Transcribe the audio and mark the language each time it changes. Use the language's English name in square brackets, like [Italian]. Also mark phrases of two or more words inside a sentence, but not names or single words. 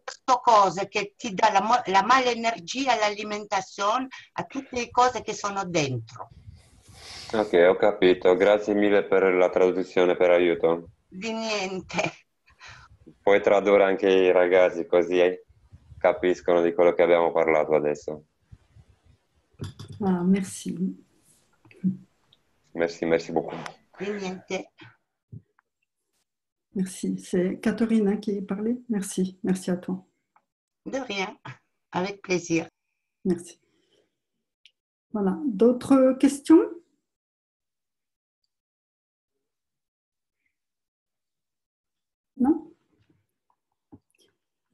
[Italian] Queste cose che ti dà la malenergia all'alimentazione, a tutte le cose che sono dentro. Ok, ho capito. Grazie mille per la traduzione, per aiuto. Di niente. Puoi tradurre anche i ragazzi così capiscono di quello che abbiamo parlato adesso. [French] Ah, merci. Merci beaucoup. [Italian] Di niente. [French] Merci. C'est Catherine qui parlait. Merci. Merci à toi. De rien. Avec plaisir. Merci. Voilà. D'autres questions? Non?